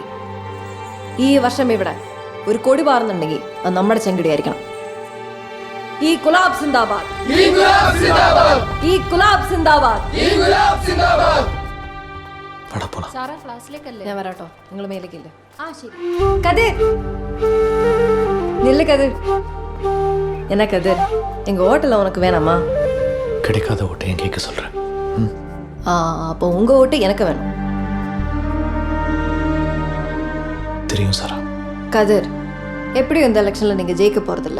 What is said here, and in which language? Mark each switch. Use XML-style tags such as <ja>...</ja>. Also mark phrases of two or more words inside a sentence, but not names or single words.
<ml>ഈ വർഷം ഇവിടെ ഒരു കൊടി പാറുന്നുണ്ടെങ്കിൽ അത് നമ്മുടെ ചെങ്കടിയായിരിക്കണം. ഈ ഗുലാബ് സിന്ദാബാദ്, ഈ ഗുലാബ് സിന്ദാബാദ്. ഞാൻ വരാട്ടോ, നിങ്ങൾ മേലേക്കില്ല.</ml> <ta>കതിർ நில்லு கதிர். என்ன கதிர், எங்க ஹோட்டல்ல உனக்கு வேணாமா? கிடைக்காத ஓட்டை என் கேட்க சொல்றேன். அப்போ உங்க ஓட்டு எனக்கு வேணும். தெரியும் சாரா. கதிர், எப்படியும் இந்த எலெக்ஷன்ல நீங்க ஜெயிக்க போறதில்ல.</ta>